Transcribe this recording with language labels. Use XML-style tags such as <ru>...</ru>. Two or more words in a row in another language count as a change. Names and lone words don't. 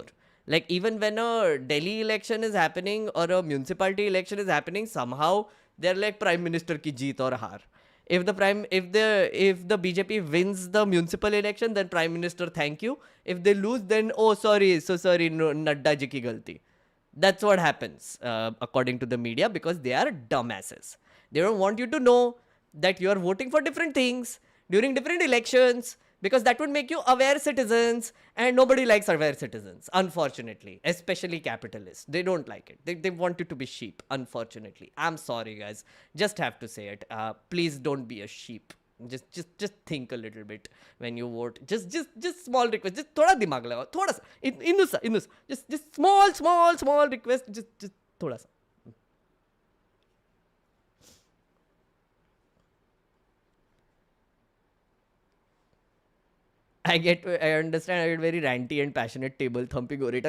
<en>Like even when a Delhi election is happening or a municipality election is happening, somehow they're like prime minister</en> <hi>की जीत और हार.</hi> <en>If the BJP wins the municipal election, then prime minister thank you. If they lose, then oh sorry, so sorry, no,</en> <hi>नड्डा जी की गलती.</hi> <en>That's what happens according to the media, because they are dumbasses. They don't want you to know that you are voting for different things during different elections, because that would make you aware citizens, and nobody likes aware citizens, unfortunately, especially capitalists. They don't like it. They want you to be sheep, unfortunately. I'm sorry, guys. Just have to say it. Please don't be a sheep. Just think a little bit when you vote. Just small request. Just</en> <hi>थोड़ा दिमाग लगाओ। थोड़ा सा। इन्नू सा.</hi> <en>Just small request. Just</en> <hi>थोड़ा सा.</hi> <en>I understand. I get very ranty and passionate table thumping orator.</en>